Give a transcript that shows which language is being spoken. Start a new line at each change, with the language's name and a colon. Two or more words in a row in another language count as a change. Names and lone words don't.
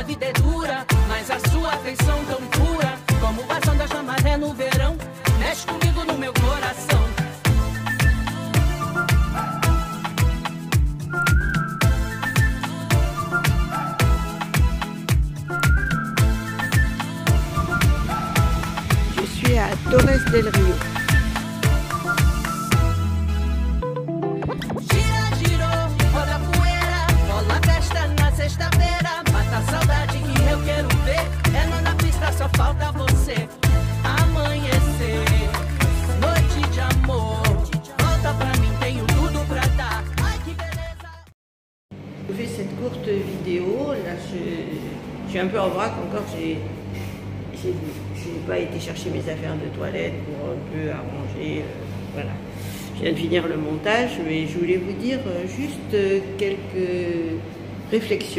Portuguese: é dura, mas a sua afeição tão pura, como o ação da chamaré no verão, mexe comigo no meu coração.
French: Je suis à Torres del Rio.
Portuguese: Gira, girou, roda poeira, rola a festa na sexta-feira. Mata a saudade que eu quero ver, é na pista, só falta você. Amanhecer, noite de amor, volta pra mim, tenho tudo pra dar. Ai que beleza.
French: Je fais cette courte vidéo, là je suis un peu en vrac encore, j'ai pas été chercher mes affaires de toilette pour un peu arranger, voilà. Je viens de finir le montage, mais je voulais vous dire juste quelques réflexions.